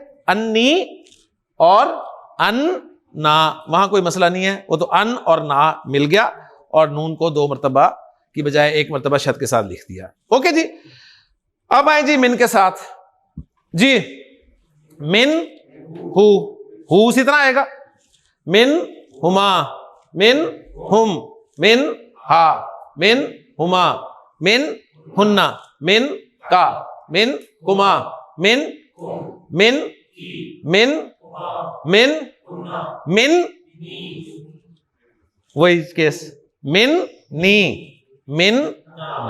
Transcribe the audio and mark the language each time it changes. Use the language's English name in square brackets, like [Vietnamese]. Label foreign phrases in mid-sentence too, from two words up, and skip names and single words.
[Urdu] انی اور ان نا, وہاں کوئی مسئلہ نہیں ہے, وہ تو ان اور نا مل گیا, اور نون کو دو مرتبہ کی بجائے ایک مرتبہ شد کے ساتھ لکھ دیا. اوکے جی, اب آئیں جی من کے ساتھ. جی من ہو اسی طرح آئے گا, [Arabic] من ہما, من ہم, من ہا, من ہما, من ہننا, من کا, من کما, من من من من من [Urdu] وہی کیس, [Arabic] من نی, من نا.